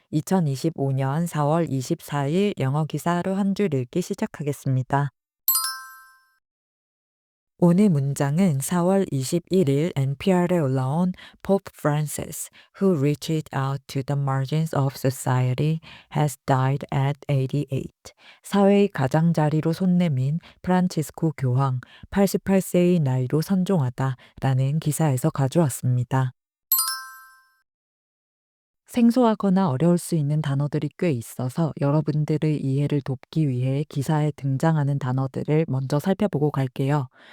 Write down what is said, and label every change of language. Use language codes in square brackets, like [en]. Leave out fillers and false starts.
[ko] 2025년 4월 24일 영어 기사 하루 한 줄 읽기 시작하겠습니다. 오늘 문장은 4월 21일 NPR에 올라온 [en] Pope Francis, who reached out to the margins of society, has died at 88. [ko] 사회의 가장자리로 손 내민 프란치스코 교황, 88세의 나이로 선종하다라는 기사에서 가져왔습니다. 생소하거나 어려울 수 있는 단어들이 꽤 있어서 여러분들의 이해를 돕기 위해 기사에 등장하는 단어들을 먼저 살펴보고 갈게요.